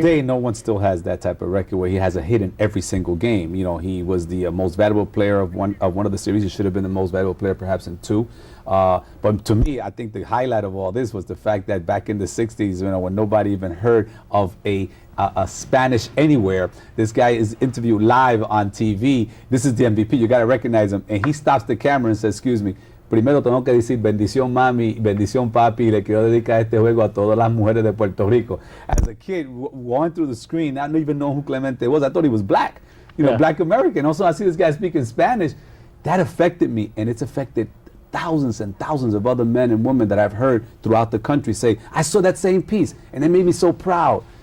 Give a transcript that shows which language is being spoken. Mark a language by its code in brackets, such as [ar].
[en] Today, no one still has that type of record where he has a hit in every single game. You know, he was the most valuable player of one of the series. He should have been the most valuable player perhaps in two. But to me, I think the highlight of all this was the fact that back in the 60s, you know, when nobody even heard of a Spanish anywhere, this guy is interviewed live on TV. This is the MVP. You got to recognize him. And he stops the camera and says, excuse me, [es] primero tengo que decir bendición mami, bendición papi, le quiero dedicar este juego a todas las mujeres de Puerto Rico. [en] As a kid, going through the screen, I didn't even know who Clemente was. I thought he was black, you know, black American. Also, I see this guy speaking Spanish. That affected me, and it's affected thousands and thousands of other men and women that I've heard throughout the country say, I saw that same piece, and it made me so proud.